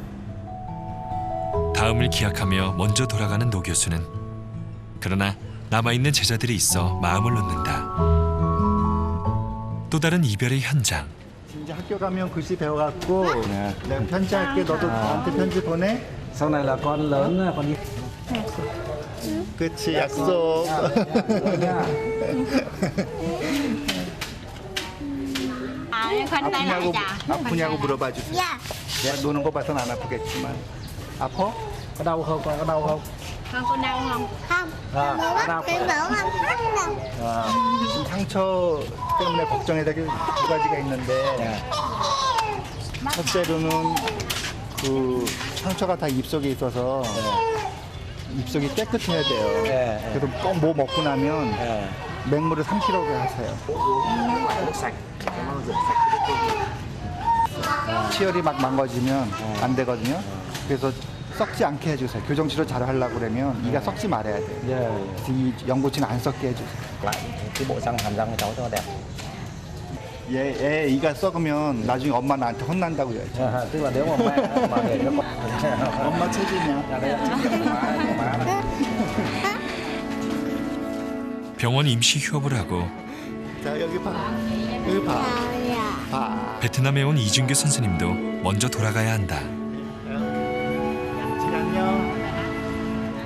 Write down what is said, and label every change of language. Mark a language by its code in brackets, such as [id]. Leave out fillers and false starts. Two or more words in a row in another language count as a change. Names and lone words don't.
[ko] 다음을 기약하며 먼저 돌아가는 노 교수는 그러나 남아있는 제자들이 있어 마음을 놓는다. 또 다른 이별의 현장. 이제 학교 가면 글씨 배워갖고 내가 편지할게. 너도 나한테 편지 보내. [vi] Sau này là con lớn con đi. [ko] 그치, 약속. 아프냐고 물어봐 주세요. 내가 노는 거 봐선 안 아프겠지만. 아파? [vi] Có đau không? Con có đau không? Con có đau không? Đau [ko] 지금 상처 때문에 걱정해야 될 게 두 가지가 있는데 첫째로는 그 상처가 다 입속에 있어서 입속이 깨끗해야 돼요. 그래도 꼭 뭐 먹고 나면 맹물을 삼키라고 하세요. 치열이 막 망가지면 안 되거든요. 그래서 썩지 않게 해주세요. 교정치료 잘 하려고 그러면 이가 썩지 말아야 돼요. 이 연고치는 안 썩게 해주세요. [vi] cái bộ răng hàm răng của cháu cho đẹp. [ko] 얘 이가 썩으면 나중에 엄마 나한테 혼난다고 해야지. [vi] Tức là nếu mà mẹ mà để cho con [ko] 엄마 책임이야. 병원 임시 휴업을 하고 자 여기 봐. 여기 봐. 봐. 베트남에 온 이준규 선생님도 먼저 돌아가야 한다. 안녕.